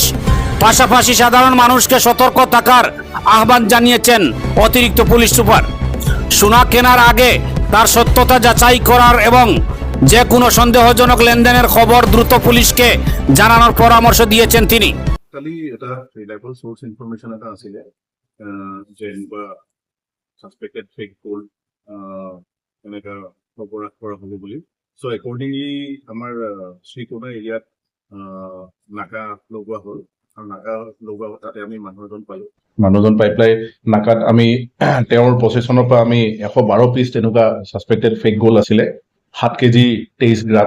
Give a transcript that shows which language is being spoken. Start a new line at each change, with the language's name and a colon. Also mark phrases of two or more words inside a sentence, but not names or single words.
Bangla: পাশাপাশি সাধারণ মানুষকে সতর্ক থাকার আহ্বান জানিয়েছেন অতিরিক্ত পুলিশ সুপার। সোনা কেনার আগে তার সত্যতা যাচাই করার এবং যে কোনো সন্দেহজনক লেনদেনের খবর দ্রুত পুলিশকে জানানোর পরামর্শ দিয়েছেন তিনি।
Assamese: কালি এটা
English: reliable source information
Assamese: এটা আছিলে যে এনেকুৱা
English: suspected fake gold
Assamese: এনেকুৱা অপৰাধ কৰা হ'ব বুলি।
English: So accordingly
Assamese: আমাৰ শ্ৰীকোনা এৰিয়াত নাকা লগোৱা হ'ল, আৰু নাকা লগোৱা তাতে আমি মানুহজন পাই পেলাই নাকাত আমি তেওঁৰ পজিশ্যনৰ পৰা আমি 112 পিচ তেনেকুৱা
English: suspected fake gold
Assamese: আছিলে, 7 কেজি 23 গ্ৰাম।